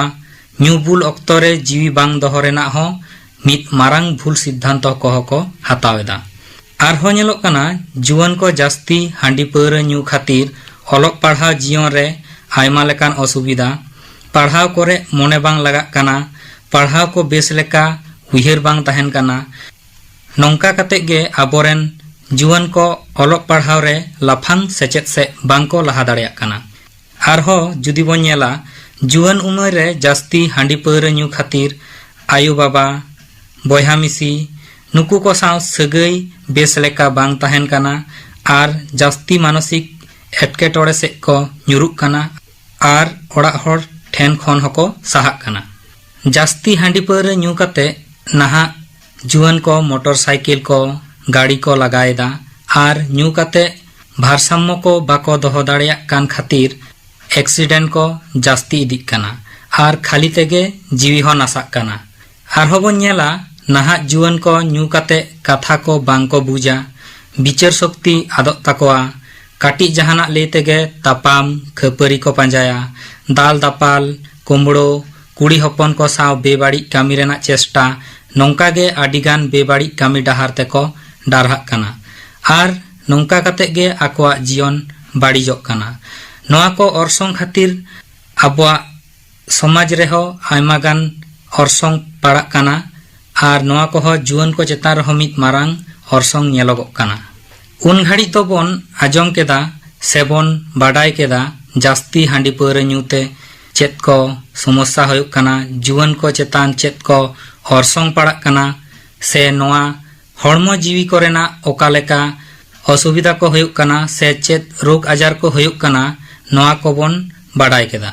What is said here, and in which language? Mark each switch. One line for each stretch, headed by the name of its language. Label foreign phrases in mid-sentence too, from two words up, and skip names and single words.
Santali: ᱧᱩ बुल अक्तो रे जीवी बांग दोहो रेनाग हो मित मारांग भूल सिद्धांत को हतावेदा। आरहो नेलोग कना जुआन को जास्ती हांडी पौरा ᱧᱩ खातिर ओलोग पढ़ाव जीवन रे आयमा लेकान असुविधा, पढ़ाव कोरे मोने बांग लगाग कना, पढ़ाव को बेस लेका उयहर बांग तहेन कना। नोंका कते गे आबोरेन जुआन को ओलोग पढ़ाव रे लाफांग सेचेत से बांग को लहा दाड़ेयाग कना। आरहो जुदी बोन नेला जुआन उमर रे जास्ती हांडी पौरा ᱧᱩ खातिर आयु बाबा, बयहा मिसी नुकु को साव सगई बेस लेका बांग तहेन कना और जास्ती मानसिक एटकेटोड़े से को ᱧᱩᱨᱩᱜ कना और ओड़ा हर ठेन खन हको साहाग कना। जास्ती हांडी पौरा ᱧᱩ कते नाहा जुआन को मोटरसाइकिल को गाड़ी को लगाएदा और ᱧᱩ कते भारसाम्य को बाको दोहो दाड़ेयाग कान खातिर एक्सीडेंट को जास्ती इदिक कना और खाली तेगे जीवी हो नासाग कना। आरहो बोन नेला नाहा जुआन को ᱧᱩ कते कथा को बांग को बुझा, विचार शक्ति आदोग ताकोआ, काटी जहाना ले तेगे तापाम खपरी को पंजाया, दाल दापाल, कुमड़ो, कुड़ी हपन को साव बेबाड़ी कामी रेना चेष्टा नोंका गे आडिगान बेबाड़ी कामी डाहार तेको डारहाग कना और नोंका कते गे आकोआ जीवन बाड़ीजोग कना। नोआ को ऑर्सोंग खातिर आबोआ समाज रेहो आयमागान ऑर्सोंग पड़ाग कना और नोआ को हो जुआन को चेतान रहो मित मारांग ऑर्सोंग नेलोगोग कना। उन घड़ी तो बोन आजम केदा सेबोन बाडाय केदा जास्ती हांडी पौरा ᱧᱩते चेत को समस्या होयुग कना, जुआन को चेतान चेत को ऑर्सोंग पड़ाग कना से नोआ हड़मो जीवी कोरेना ओका लेका असुविधा को होयुग कना से चेत रोग आजार को होयुग कना नोआ को बोन बाडाय केदा।